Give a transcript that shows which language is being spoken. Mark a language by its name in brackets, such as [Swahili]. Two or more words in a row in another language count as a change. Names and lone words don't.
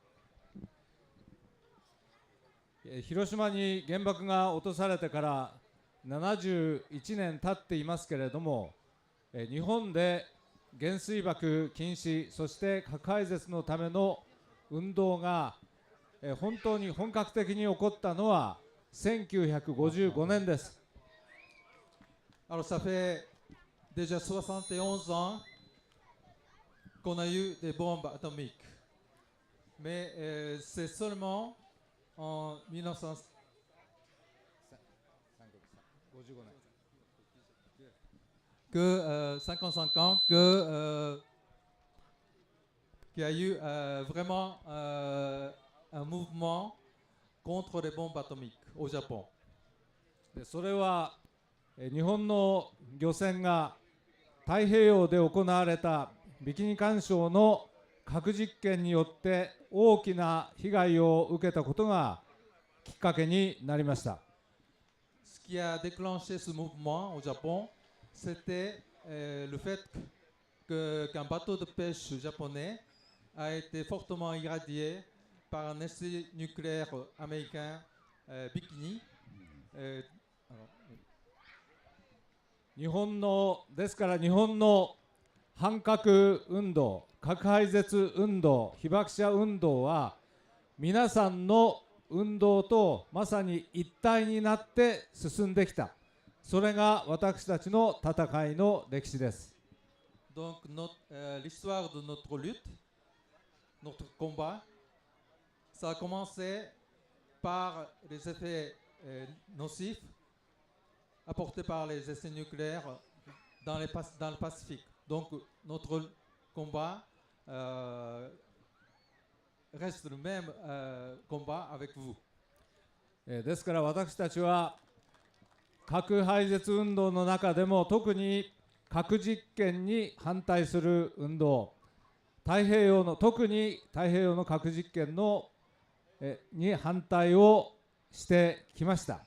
[Japanese] Hiroshima に原爆が落とされてから 71年経っていますけれども、日本で原水爆禁止、そして核廃絶のための運動が本当に本格的に起こったのは1955年です。 [French] Alors ça fait déjà 71 ans qu'on a eu des bombes atomiques. Mais c'est seulement en 1955 que 55 ans qu'il y a eu vraiment un mouvement contre les bombes atomiques au Japon. [Japanese] でそれは日本の漁船が太平洋で行われたビキニ環礁の核実験によって大きな被害を受けたことがきっかけになりました。 [French] Ce qui a déclenché ce mouvement au Japon, c'était le fait qu'un bateau de pêche japonais a été fortement irradié par un essai nucléaire américain Bikini. [Japanese] ですから日本の反核運動、核廃絶運動、被爆者運動は皆さんの運動とまさに一体になって進んできた。それが私たちの戦いの歴史です。 [French] Donc l'histoire de notre lutte, notre combat, ça a commencé par les effets nocifs apportés par les essais nucléaires dans le Pacifique. Donc notre combat reste le même combat avec vous. [Japanese] ですから私たちは核廃絶運動の中でも特に核実験に反対する運動、特に太平洋の核実験に反対をしてきました。